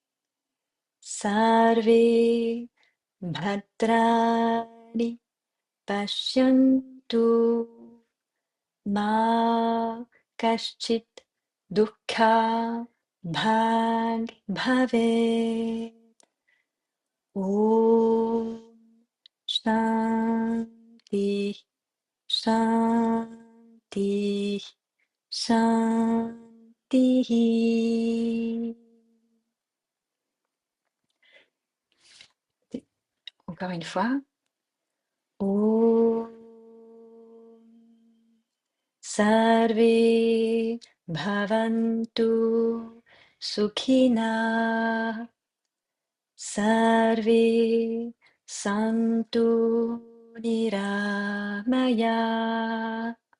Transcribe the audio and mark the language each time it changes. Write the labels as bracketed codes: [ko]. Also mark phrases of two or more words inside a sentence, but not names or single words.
[sa] सर्वे भद्राणि पश्यन्तु मा कश्चित् दुःख भाग् भवेत्. ॐ शान्तिः शान्तिः शान्तिः. [fr] Encore une fois. [sa] ॐ सर्वे भवन्तु सुखिनः. सर्वे सन्तु निरामयाः.